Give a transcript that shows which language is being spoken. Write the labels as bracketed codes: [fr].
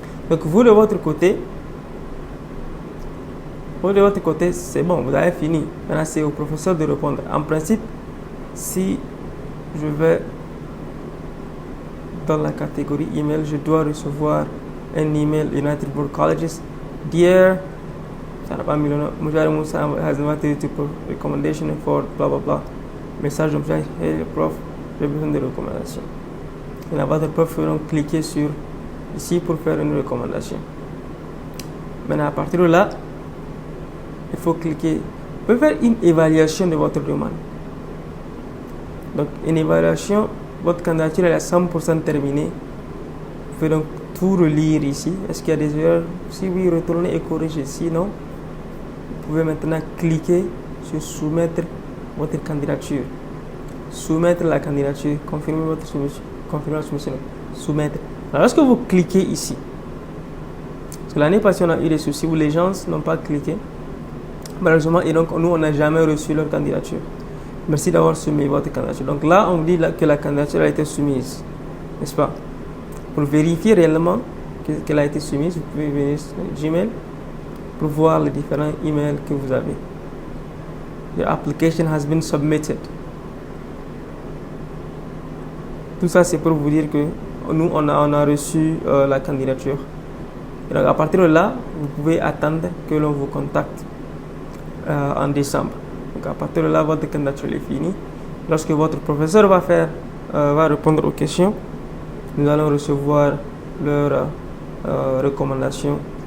[fr] Donc, vous de votre côté, c'est bon, vous avez fini. Maintenant, c'est au professeur de répondre. En principe, si je vais dans la catégorie email, je dois recevoir un email United World Colleges. Dear, ça n'a pas mis le nom. [en] Mujahid Moussa has invited you to recommendation for blah blah blah. [fr] Message de Mujahid, hey prof, j'ai besoin de recommandations. Et là, votre prof va donc cliquer sur ici pour faire une recommandation. Maintenant, à partir de là, il faut cliquer. Vous pouvez faire une évaluation de votre demande. Donc, une évaluation, votre candidature est à 100% terminée. Vous pouvez donc tout relire ici. Est-ce qu'il y a des erreurs? Si oui, retournez et corrigez. Sinon, vous pouvez maintenant cliquer sur soumettre votre candidature. Soumettre la candidature. Confirmer votre soumission. Confirmer la soumission. Soumettre. Alors, lorsque vous cliquez ici, parce que l'année passée, on a eu des soucis où les gens n'ont pas cliqué. Malheureusement, et donc nous, on n'a jamais reçu leur candidature. Merci d'avoir soumis votre candidature. Donc là, on dit que la candidature a été soumise, n'est-ce pas? Pour vérifier réellement qu'elle a été soumise, vous pouvez venir sur Gmail pour voir les différents emails que vous avez. [en] Your application has been submitted. [fr] Tout ça, c'est pour vous dire que nous, on a reçu la candidature. Et donc, à partir de là, vous pouvez attendre que l'on vous contacte en décembre. Donc, à partir de là, votre candidature est finie. Lorsque votre professeur va répondre aux questions, nous allons recevoir leurs recommandations.